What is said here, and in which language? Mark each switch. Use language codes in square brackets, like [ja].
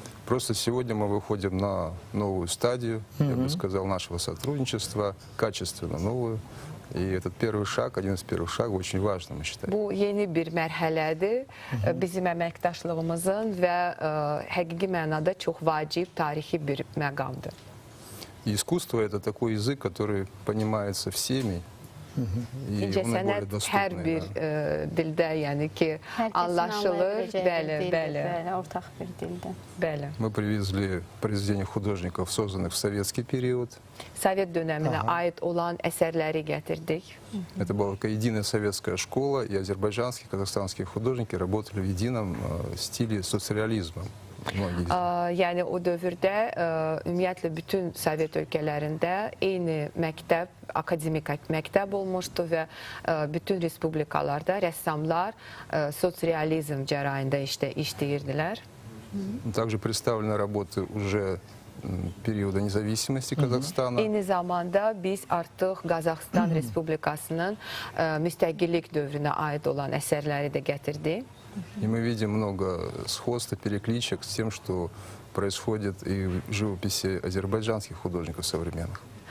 [ru] Просто сегодня мы выходим на новую стадию, я бы сказал, нашего сотрудничества, качественно новую. И этот первый шаг, один из первых шагов, очень важным, мы считаем. [az] Bu yeni bir mərhələdir bizim əməkdaşlığımızın və həqiqi mənada çox vacib, tarixi bir məqamdır. [ru] И искусство – это такой язык, который понимается всеми, и он наиболее [az] Hər [ru] доступный. [az] bir dildə, yəni ki, anlaşılır. Bəli, ortaq bir dildə. Bəli. [ru] Мы привезли произведения художников, созданных в советский период. [az] Sovet dönəminə aid olan əsərləri gətirdik. [ru] Это была такая единая советская школа, и азербайджанские, казахстанские художники работали в едином стиле соцреализма. Многие из них. [az] Yəni o dövrdə ümumiyyətlə bütün Sovet ölkələrində eyni məktəb, akademik məktəb olmuşdu və bütün respublikalarda rəssamlar sosializm cərayində işləyirdilər. [ru] Также представлены работы уже периода независимости Казахстана. [az] Eyni zamanda biz artıq Qazaxıstan Respublikasının müstəqillik dövrünə aid olan əsərləri də gətirdik. [ru] И мы видим много сходств, перекличек с тем, что происходит и в живописи азербайджанских художников современных.